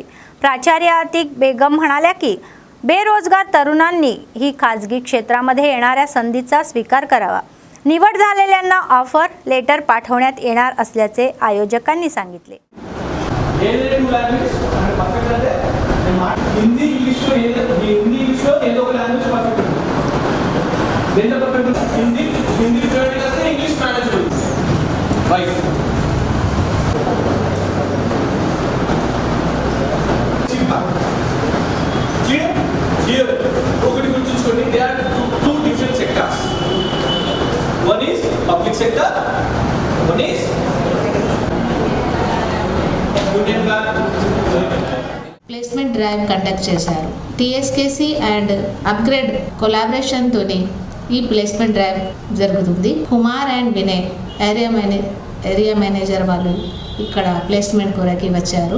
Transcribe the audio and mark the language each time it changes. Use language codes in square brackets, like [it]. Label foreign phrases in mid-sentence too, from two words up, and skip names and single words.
[mr] प्राचार्य अतिक बेगम म्हणाल्या की बेरोजगार तरुणांनी ही खाजगी क्षेत्रामध्ये येणाऱ्या संधीचा स्वीकार करावा. निवड झालेल्यांना [en] offer letter [mr] पाठवण्यात येणार असल्याचे आयोजकांनी सांगितले. [te] हिंदी इंग्लिश లో ఏదో ఒక [en] language perfect [te] ఉంది. దేంట్లో పర్ఫెక్ట్ ఉంది? [en] Hindi fluent [te] గా [en] English manageable. right. clear [te] ఒకటి గుర్తుంచుకోండి, [en] they are two different sectors. one is public sector, one is Union Bank. placement drive conduct చేశారు. TSKC and Upgrade collaboration [te] ఈ [en] placement drive [te] జరుగుతుంది. కుమార్ అండ్ వినయ్ [en] area manager [te] వాళ్ళు ఇక్కడ ప్లేస్మెంట్ కొరకి వచ్చారు.